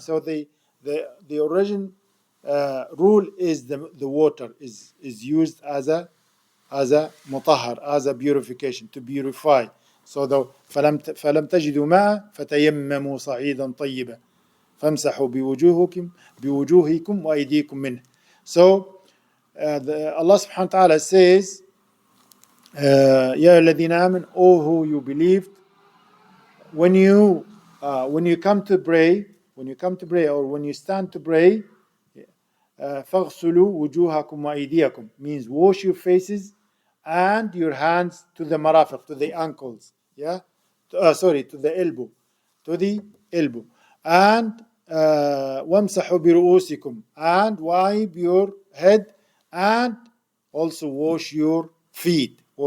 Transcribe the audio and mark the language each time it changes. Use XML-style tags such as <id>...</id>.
<en>So the origin rule is the water is used as a mutahhar, as a purification, to purify. So the</en> <ar>فلم تجدوا ماء فتيمموا صعيدا طيبا فامسحوا بوجوهكم وأيديكم منه.</ar> <en>So Allah subhanahu wa ta'ala says,</en> <ar>يا الذين آمنوا,</ar> <en>O who you believed, when you come to pray, or when you stand to pray,</en> <ar>فاغسلوا وجوهكم وأيديكم</ar> <en>means wash your faces and your hands to the marafiq, to the ankles, to the elbow, and</en> <ar>وامسحوا برؤوسكم,</ar> <en>and wipe your head, and also wash your feet.</en>